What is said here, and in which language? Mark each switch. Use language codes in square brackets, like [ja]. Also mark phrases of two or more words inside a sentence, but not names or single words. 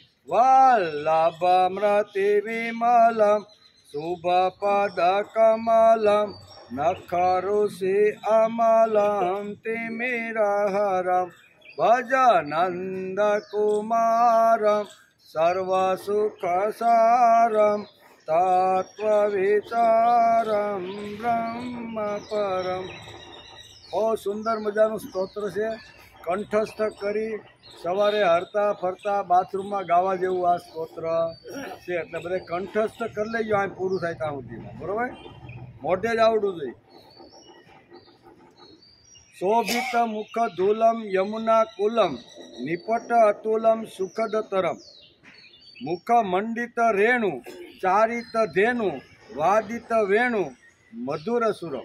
[sa] वल्लभमृतिविमलं शुभपदकमलं नखरुषि अमलं तिमिरहरं भजनन्दकुमारं सर्वसुखसारं तत्त्वविचारं ब्रह्मपरं। [gu] બહુ સુંદર મજાનું સ્તોત્ર છે, કંઠસ્થ કરી સવારે હરતા ફરતા બાથરૂમમાં ગાવા જેવું આ સ્તોત્ર છે. એટલે બધે કંઠસ્થ કરી લેજો, આ પૂરું થાય ત્યાં સુધીમાં, બરોબર? મોઢે જ આવડવું જોઈએ. [sa] शोभित मुख धूलम यमुना कुलम निपट अतुलम सुखदतरम मुख मंडित रेणु चारित धेनु वादित वेणु मधुर सुरम.